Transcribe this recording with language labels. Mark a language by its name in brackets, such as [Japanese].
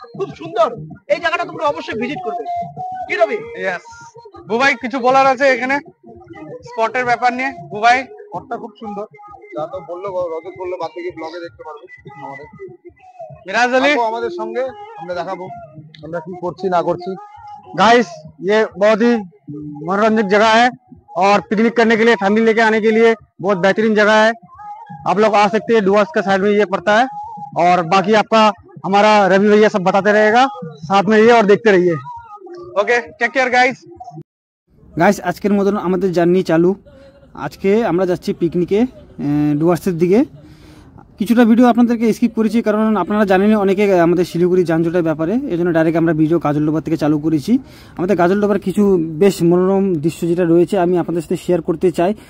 [Bangla] খুব সুন্দর এই জায়গাটা, তোমরা অবশ্যই ভিজিট করবে। কি রবি? ইয়েস বুবাই, কিছু বলার আছে এখানে স্পটের ব্যাপার নিয়ে? বুবাই, স্পটটা খুব সুন্দর, যা তো বললো রজত বললো, বাদ থেকে ব্লগে দেখতে পারবে আমাদের। মিরাজ আলী আমাদের সঙ্গে, আমরা দেখাবো আমরা কি করছি না করছি। [Hindi] गाइस, ये बहुत ही मनोरंजक जगह है और पिकनिक करने के लिए, फैमिली लेके आने के लिए बहुत बेहतरीन जगह है। आप लोग आ सकते हैं। डुअर्स का साइड में ये पड़ता है और बाकी आपका हमारा रवि भैया सब बताते रहेगा। साथ में रहिए और देखते रहिए। [English] Okay, take care guys. [Bangla] Guys, আজকের মতন আমাদের জার্নি চালু। আজকে আমরা যাচ্ছি পিকনিকে ডুয়ার্সের দিকে। কিছুটা ভিডিও আপনাদেরকে স্কিপ করেছি, কারণ আপনারা জানেন অনেকে আমাদের শিলিগুড়ি যানজটের ব্যাপারে, এই জন্য ডাইরেক্ট আমরা ভিডিও গাজলডোবা থেকে চালু করেছি। আমাদের গাজলডোবার কিছু বেশ মনোরম দৃশ্য যেটা রয়েছে আমি আপনাদের সাথে শেয়ার করতে চাই।